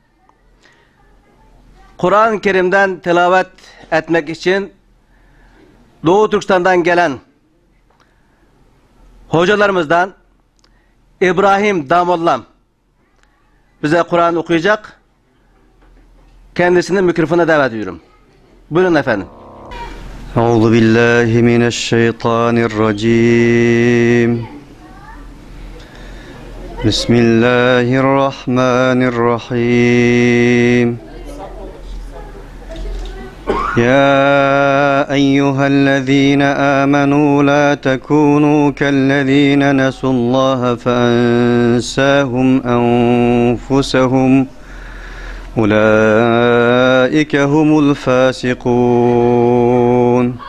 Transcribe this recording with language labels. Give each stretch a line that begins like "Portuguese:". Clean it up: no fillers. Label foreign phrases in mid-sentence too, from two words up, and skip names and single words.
Turkish: Kur'an-ı Kerim'den tilavet etmek için Doğu Türkistan'dan gelen hocalarımızdan İbrahim Damollam bize Kur'an okuyacak. Kendisini mikrofona davet ediyorum. Buyurun efendim.
Arabic: أعوذ بالله من الشيطان الرجيم. بسم الله الرحمن الرحيم. يا أيها الذين آمنوا لا تكونوا كالذين نسوا الله فأنساهم أنفسهم أولئك هم الفاسقون